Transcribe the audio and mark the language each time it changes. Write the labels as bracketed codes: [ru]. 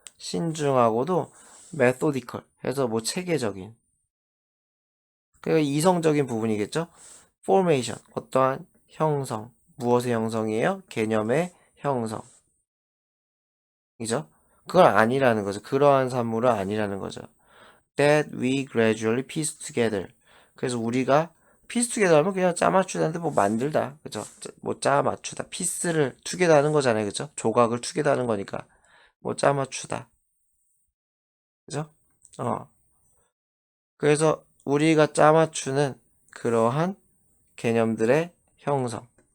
[ko] 신중하고도 methodical, 해서 뭐 체계적인. 그러니까 이성적인 부분이겠죠. formation, 어떠한 형성. 무엇의 형성이에요? 개념의 형성. 이죠? 그건 아니라는 거죠. 그러한 산물은 아니라는 거죠. [en] That we gradually piece together. [ko] 그래서 우리가 [en] piece together [ko] 하면 그냥 짜 맞추다는데 뭐 만들다. 그죠? 뭐 짜 맞추다. 피스를 together 하는 거잖아요. 그죠? 조각을 together 하는 거니까. 뭐 짜 맞추다. 그죠? 어. 그래서 우리가 짜 맞추는 그러한 개념들의 형성.